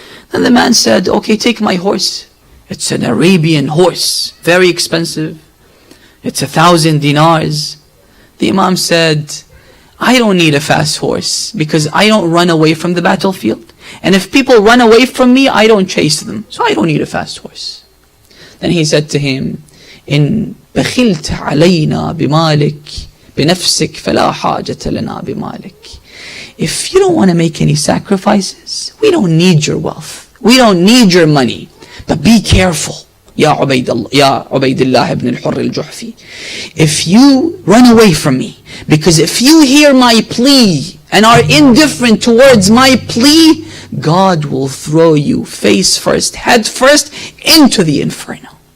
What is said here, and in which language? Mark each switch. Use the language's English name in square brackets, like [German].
[English] Then the man said, okay, take my horse. It's an Arabian horse. Very expensive. It's 1,000 dinars. The Imam said, I don't need a fast horse because I don't run away from the battlefield. And if people run away from me, I don't chase them. So I don't need a fast horse. Then he said to him, [Arabic] إن بخلت علينا بمالك بنفسك فلا حاجة لنا بمالك. [English] If you don't want to make any sacrifices, we don't need your wealth. We don't need your money. But be careful, Ya Ubaidullah ibn al-Hurr al-Juhfi. If you run away from me, because if you hear my plea and are indifferent towards my plea, God will throw you face first, head first, into the inferno.